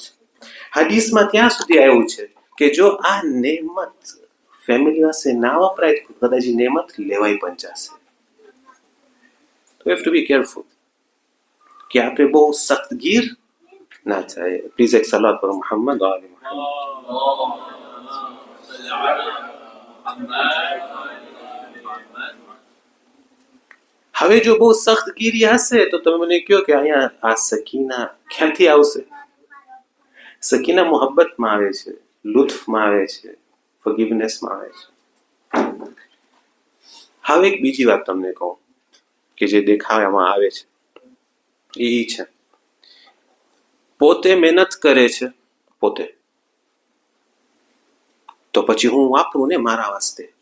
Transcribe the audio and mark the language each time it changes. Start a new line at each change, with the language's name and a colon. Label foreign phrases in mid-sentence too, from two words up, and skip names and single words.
Gujarati: હદીસમાં ત્યાં સુધી આવ્યું છે કે જો આ નેમત ફેમિલી પાસે ના વપરાય તો કદાચ નેમત લેવાય પણ જશે.
English: તો have to be careful.
Gujarati: કે આપણે બહુ સખ્તગીર ના થાય. પ્લીઝ એક સલાત કરો મોહમ્મદ આલે મોહમ્મદ.
Arabic: اللهم صل على محمد محمد.
Gujarati: હવે જો બહુ સખ્તગીરી હશે તો તમે મને કહો કે અહીંયા આ સકીના ક્યાંથી આવશે? સકીના મોહબ્બતમાં આવે છે, લુત્ફમાં આવે છે, ફોરગિવનેસમાં આવે છે. હવે એક બીજી વાત તમને કહું કે જે દેખાવામાં આવે છે એ છે, પોતે મહેનત કરે છે પોતે, તો પછી હું વાપરું ને મારા વાસ્તે.